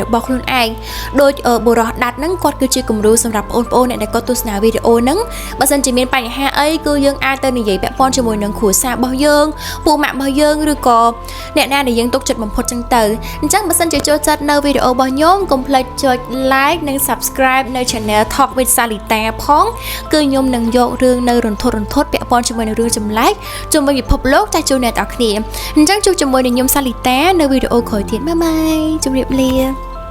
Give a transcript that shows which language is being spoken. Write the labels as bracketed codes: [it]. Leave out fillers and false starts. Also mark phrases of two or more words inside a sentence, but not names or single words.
[km] របស់ខ្លួនឯងដោយបុរសដាត់ហ្នឹងគាត់គឺជាគំរូសម្រាប់បងប្អូនអ្នកដែលគាត់ទស្សនាវីដេអូហ្នឹងបើសិន ជាមានបញ្ហាអីគឺយើងអាចទៅនិយាយពាក់ព័ន្ធជាមួយនឹងគ្រួសាររបស់យើងពូម៉ាក់របស់យើងឬក៏អ្នកណាដែលយើងទុកចិត្តបំផុតចឹងទៅអញ្ចឹងបើសិនជាចូលចិត្តនៅវីដេអូរបស់ខ្ញុំកុំភ្លេចចុច like និង subscribe នៅ channel Talk with Salita ផងគឺខ្ញុំនឹងយករឿងនៅរន្ធត់ពាក់ព័ន្ធជាមួយនឹងរឿងចម្លែកជុំវិញពិភពលោកចាស់ជូនអ្នកទាំងអស់គ្នាអញ្ចឹងជួបជាមួយនឹងខ្ញុំ Salita នៅវីដេអូក្រោយទៀតបាយបាយជម្រាបលា